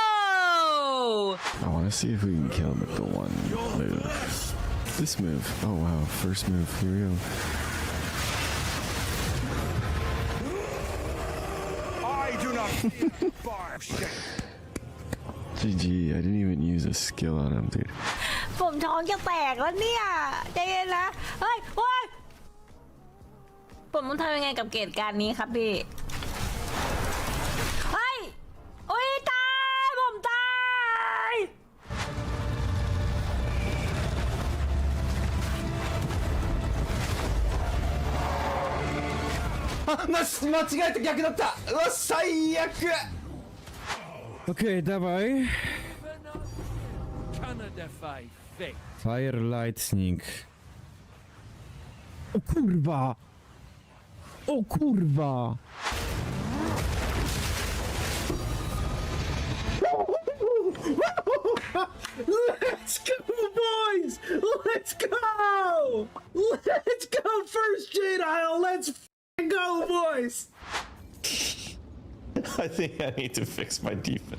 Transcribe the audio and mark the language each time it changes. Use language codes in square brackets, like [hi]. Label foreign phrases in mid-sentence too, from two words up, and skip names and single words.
[en] I want to see if we can kill him with the one move. This move. Oh wow, first move. Here we go. I do not bar shit. GG, I didn't even use a skill on him, dude. [th] ผมท้องจะแตกแล้วเนี่ยใจเย็นนะเฮ้ยโอ๊ยผมต้องทำยังไงกับเหตุการณ์นี้ครับพี่เฮ้ยโอ๊ยตายผมตาย [pl] Okay, dawaj. [en] Fire Lightning. [pl] O kurwa! O kurwa! [en] Let's go, boys! Let's go! Let's go, first Jade Isle! Let's go, boys! I think I need to fix my defense.